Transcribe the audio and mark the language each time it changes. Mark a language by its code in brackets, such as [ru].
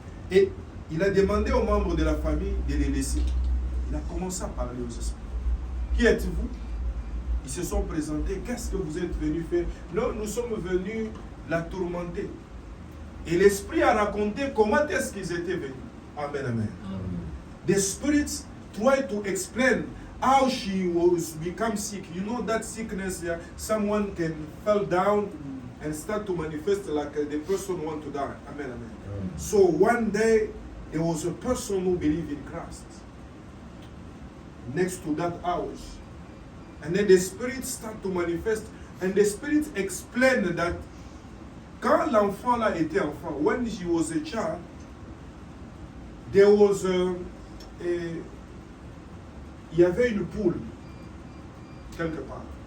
[fr] Et il a demandé aux membres de la famille de les laisser. Il a commencé à parler aux esprits. Qui êtes-vous? Ils se sont présentés. Qu'est-ce que vous êtes venus faire? Non, nous sommes venus la tourmenter. Et l'esprit a raconté comment est-ce qu'ils étaient venus. Amen, amen. [en] The spirits try to explain how she was become sick. You know that sickness, yeah, someone can fall down and start to manifest like the person want to die. Amen, amen. So one day, there was a person who believed in Christ next to that house. And then the spirit start to manifest. And the spirit explained that [fr] quand l'enfant là était enfant, [en] when he was a child, there was [fr] il y avait une poule quelque part.